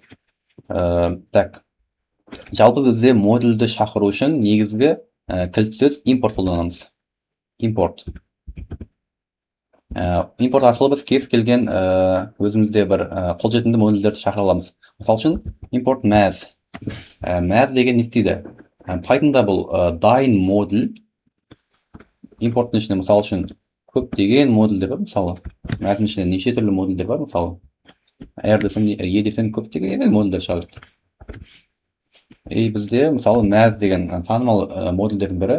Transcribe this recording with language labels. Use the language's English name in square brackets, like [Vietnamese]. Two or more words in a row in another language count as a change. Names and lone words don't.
[Kazakh] Так, жалпы бізде модульді шақыру үшін негізгі кілт сөз import қолданамыз. Import арқылы біз кез келген өзімізде бір қолжетімді модульдерді шақыра аламыз. Мысал үшін [English] import math. [Kazakh] Math деген не істейді? Pythonда бұл дайын модуль. Импорттың ішінде мысал үшін көптеген модульдер бар. Мысалы math'ның ішінде неше түрлі модульдер бар. Мысалы R десем, E десем көптеген модульдер шығады. Бізде мысалы math деген танымал модульдердің бірі.